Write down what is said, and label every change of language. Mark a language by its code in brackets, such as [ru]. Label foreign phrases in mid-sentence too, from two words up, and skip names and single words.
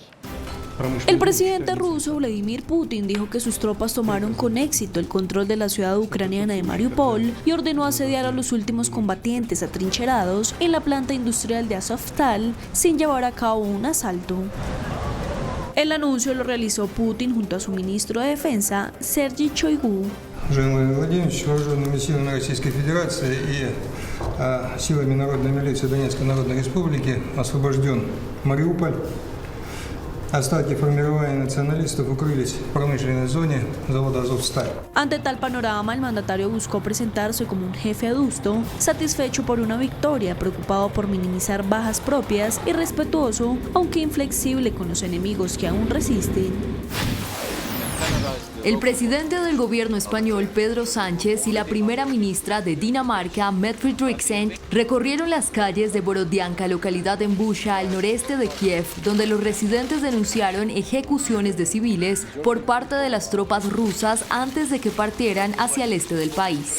[es] El presidente ruso Vladimir Putin dijo que sus tropas tomaron con éxito el control de la ciudad ucraniana de Mariupol y ordenó asediar a los últimos combatientes atrincherados en la planta industrial de Azovstal sin llevar a cabo un asalto. El anuncio lo realizó Putin junto a su ministro de Defensa, Sergei Shoigu. [ru] Вооруженными Российской Федерации и силами Народной милиции Донецкой Народной Республики освобожден Мариуполь. Остатки формирования националистов укрылись в промышленной зоне завода «Азовсталь». [es] Ante tal panorama, el mandatario buscó presentarse como un jefe adusto, satisfecho por una victoria, preocupado por minimizar bajas propias y respetuoso, aunque inflexible con los enemigos que aún resisten. El presidente del gobierno español, Pedro Sánchez, y la primera ministra de Dinamarca, Mette Frederiksen, recorrieron las calles de Borodianka, localidad en Busha, al noreste de Kiev, donde los residentes denunciaron ejecuciones de civiles por parte de las tropas rusas antes de que partieran hacia el este del país.